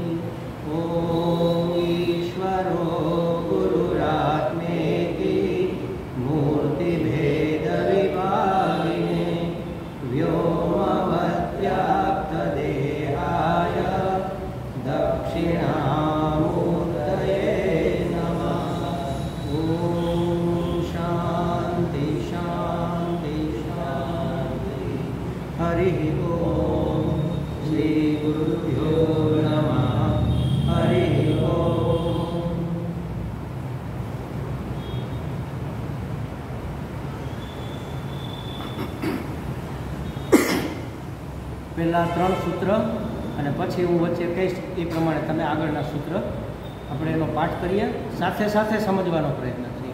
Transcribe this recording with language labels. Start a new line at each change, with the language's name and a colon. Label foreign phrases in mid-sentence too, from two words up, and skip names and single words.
Sanskrit: ॐ ईश्वरो गुरुरात्मेति मूर्तिभेदविभागिने व्योमवद्व्याप्तदेहाय दक्षिणामूर्तये नमः। ॐ शान्ति शान्ति शान्ति। हरिः ओम श्री गुरुभ्यो नमः। हरिः ओम।
Gujarati: પહેલાં 3 સૂત્ર અને પછી હું વચ્ચે કહીશ એ પ્રમાણે તમે આગળના સૂત્ર આપણે એનો પાઠ કરીએ, સાથે સાથે સમજવાનો પ્રયત્ન કરીએ.